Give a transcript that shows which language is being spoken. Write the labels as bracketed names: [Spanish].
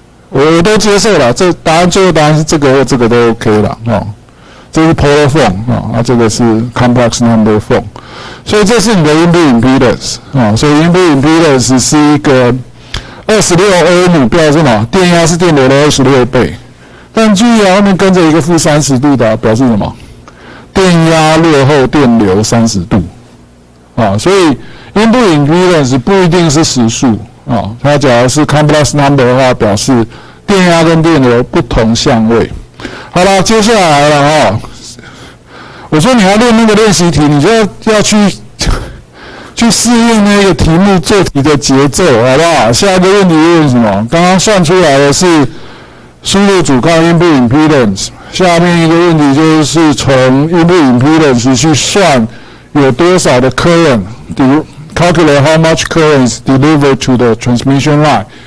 [Chinese] 我都接受了，这答案最后答案是这个或这个都 OK 了哦。这是 polar form 这个是 complex number form。所以这是你的 input impedance 所以 input impedance 是一个26 ohm 表示什么？电压是电流的26倍。但注意后面跟着一个负30度的表示什么？电压落后电流30度所以 input impedance 不一定是实数它假如是 complex number 的话，表示电压跟电流不同相位。好了，接下来了我说你要练那个练习题，你就要去适应那个题目做题的节奏，好不好？下一个问题问什么？刚刚算出来的是输入阻抗 input impedance。下面一个问题就是从 input impedance 去算有多少的 current, [English] calculate how much current is delivered to the transmission line.